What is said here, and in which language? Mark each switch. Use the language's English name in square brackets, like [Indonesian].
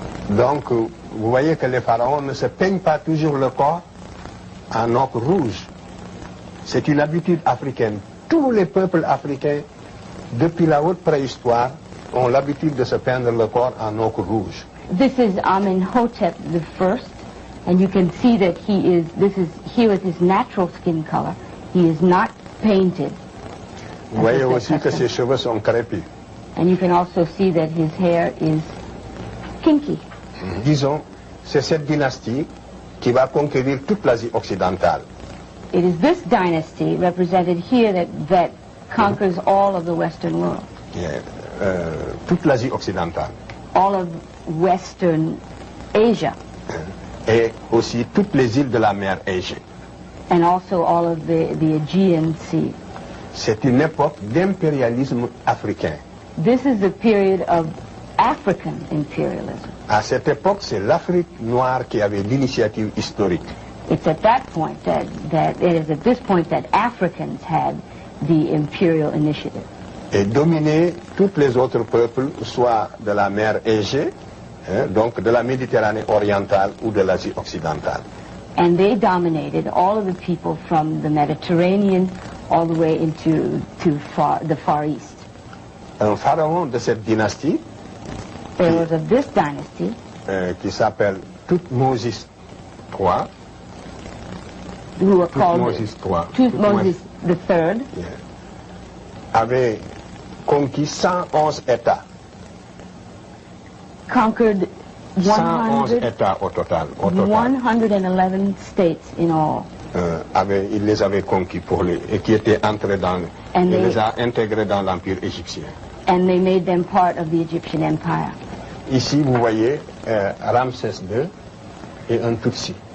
[French] Donc, vous voyez que les pharaons ne se peignent pas toujours le corps en ocre rouge. C'est une habitude africaine. Tous les peuples africains, depuis la haute préhistoire, ont l'habitude de se peindre le corps en ocre rouge. [English] This is Amenhotep I, and you can see that this is here with his natural skin color. He is not painted. [French] Vous voyez aussi que ses cheveux sont crépus. [English] And you can also see that his hair is kinky. [French] Disons, c'est cette dynastie qui va conquérir toute l'Asie occidentale. [English] It is this dynasty represented here that conquers all of the Western world. Yeah, [French] toute l'Asie occidentale. [English] All of Western Asia. [French] Et aussi toutes les îles de la mer Égée. [English] And also all of the Aegean Sea. [French] C'est une époque d'impérialisme africain. [English] This is the period of African imperialism. [French] À cette époque, c'est l'Afrique noire qui avait l'initiative historique. [English] It's at that point that Africans had the imperial initiative. [French] Et dominer tous les autres peuples, soit de la mer Égée, donc de la Méditerranée orientale ou de l'Asie occidentale. [English] And they dominated all of the people from the Mediterranean all the way into the Far East. [French] Un pharaon de cette dynastie, [English] There was of this dynasty, [French] qui s'appelle Thutmose III, [English] who were called Thutmose III, [French] avait conquis 111 États. [English] Conquered [French] 111 États au total. [English] 111 states in all. [French] Il les avait conquis et qui étaient entrés il les a intégrés dans l'Empire égyptien. [English] And they made them part of the Egyptian Empire. [French] Ici, vous voyez Ramsès II et un Tutsi.